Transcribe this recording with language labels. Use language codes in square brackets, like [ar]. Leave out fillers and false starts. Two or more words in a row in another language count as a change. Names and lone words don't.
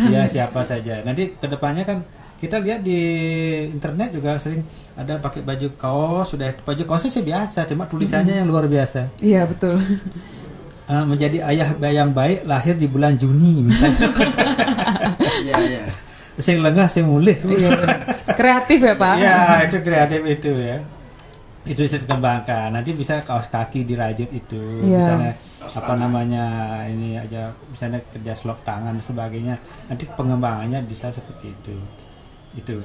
[id] Ya, siapa saja. Nanti kedepannya kan kita lihat di internet juga sering ada pakai baju kaos, sudah baju kaosnya sih biasa, cuma tulisannya yang luar biasa. Iya, betul. Menjadi ayah yang baik lahir di bulan Juni misalnya. Iya. [ban] Sing lengah sing mulih. [id] Kreatif ya Pak. Ya, itu kreatif itu ya. Itu bisa dikembangkan. Nanti bisa kaos kaki dirajut itu, Iya. misalnya apa namanya ini aja, misalnya kerja slop tangan dan sebagainya. Nanti pengembangannya bisa seperti itu. Itu.